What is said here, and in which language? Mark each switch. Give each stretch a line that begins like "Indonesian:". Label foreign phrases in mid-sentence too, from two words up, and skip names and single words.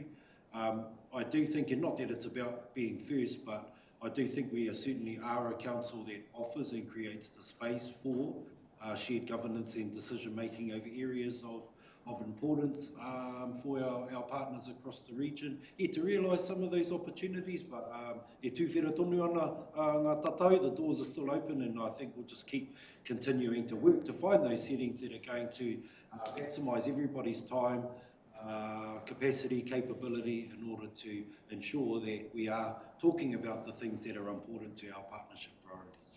English: I do think, and not that it's about being first, but I do think we certainly are a council that offers and creates the space for shared governance and decision making over areas of importance for our partners across the region. To realise some of those opportunities, but
Māori: tūwhera tonu ana ngā tatau,
English: the doors are still open, and I think we'll just keep continuing to work to find those settings that are going to maximise everybody's time, capacity, capability, in order to ensure that we are talking about the things that are important to our partnership priorities.